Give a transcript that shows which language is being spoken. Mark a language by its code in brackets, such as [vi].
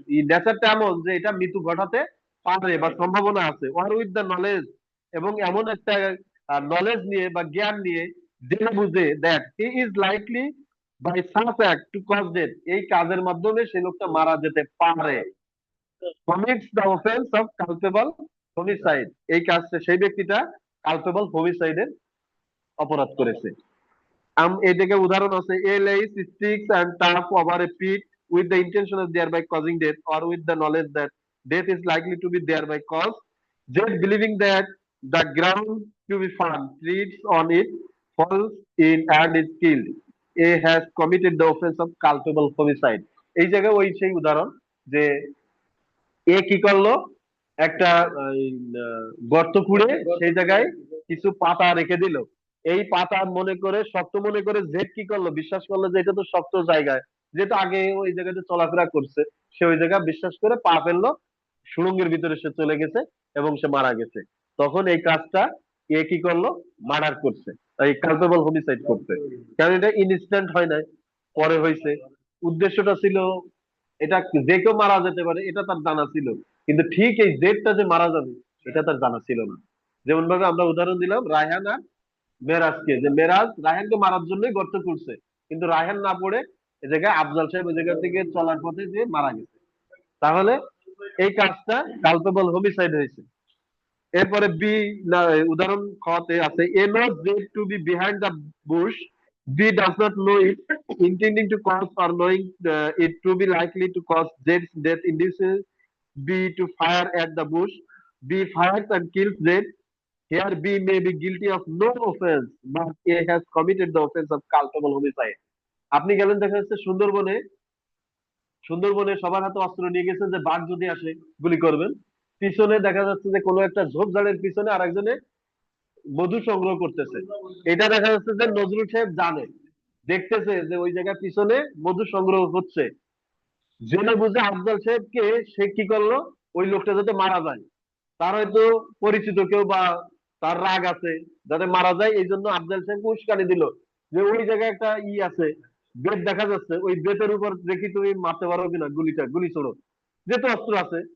[bn] নেচারটা এমন যে এটা মৃত্যু ঘটাতে পারে বা সম্ভাবনা আছে, [en] or with the knowledge, [bn] এবং এমন একটা নলেজ নিয়ে বা জ্ঞান নিয়ে, জেনে বুঝে, [en] that he is likely by such act to cause death, [bn] এই কাজের মাধ্যমে সে লোকটা মারা যেতে পারে, [en] commits the offence of culpable homicide, [bn] এই কাজটা সেই ব্যক্তিটা কালপেবল হোমিসাইডের অপরাধ করেছে। এই জায়গায় উদাহরণ আছে, [en] A lays sticks and turf over a pit with the intention of thereby causing death, or with the knowledge that death is likely to be thereby caused, just believing that the ground to be firm, treads on it, falls in and is killed, a has committed the offense of culpable homicide। [bn] এই জায়গায় ওই সেই উদাহরণ, যে এ কি করলো, একটা গর্ত খুঁড়ে সেই জায়গায় কিছু পাতা রেখে দিল। এই পাতা মনে করে, শক্ত মনে করে, জেড কি করলো, বিশ্বাস করলো যে এটা তো শক্ত জায়গায়, যেহেতু আগে ওই জায়গাতে চলাফেরা করছে, সে ওই জায়গা বিশ্বাস করে পা ফেললো, সুড়ঙ্গের ভিতরে সে চলে গেছে এবং সে মারা গেছে। তখন এই কাজটা এ কি করলো, মার্ডার করছে, এই কালপেবল হোমিসাইড করছে। কারণ এটা ইনস্ট্যান্ট হয় নাই, পরে হয়েছে। উদ্দেশ্যটা ছিল, এটা যে কেউ মারা যেতে পারে এটা তার জানা ছিল, কিন্তু ঠিক এই জেডটা যে মারা যাবে এটা তার জানা ছিল না। যেমন ভাবে আমরা উদাহরণ দিলাম রায়হান আর মেরাজকে, যে মেরাজ রায়হানকে মারার জন্যই গর্ত করছে, কিন্তু রায়হান না পড়ে এ জায়গায় আফজাল সাহেব ওই জায়গা থেকে চলার পথে যে মারা গেছে। তাহলে এই কাজটা কালপেবল হোমিসাইড হয়েছে। এরপরে বি, উদাহরণ খতে আছে, [en] A knows Z to be behind the bush, B does not know it, intending to cause or knowing it to be likely to cause Z's death, induces B to fire at the bush, B fires and kills Z, here B may be guilty of no offense, but A has committed the offense of culpable homicide। [bn] আপনি গেলেন, দেখা যাচ্ছে সুন্দরবনে, সুন্দরবনে সবার হাতে অস্ত্র নিয়ে গেছেন যে বাঘ যদি আসে গুলি করবেন, পিছনে দেখা যাচ্ছে যে কোনো একটা ঝোপঝাড়ের পিছনে আরেকজনে মধু সংগ্রহ করতেছে। এটা দেখা যাচ্ছে যে নজরুল সাহেব জানে, দেখতেছে যে ওই জায়গায় পিছনে মধু সংগ্রহ হচ্ছে, জেনে বুঝে আফজাল সাহেবকে সে কি করলো, ওই লোকটা যাতে মারা যায়, তার হয়তো পরিচিত কেউ বা তার রাগ আছে যাতে মারা যায়, এই জন্য আফজাল সাহেবকে উস্কানি দিল যে ওই জায়গায় একটা আছে, বেত দেখা যাচ্ছে, ওই বেতের উপর দেখি তুমি মারতে পারো কিনা, গুলি ছোড়ো, যেহেতু অস্ত্র আছে।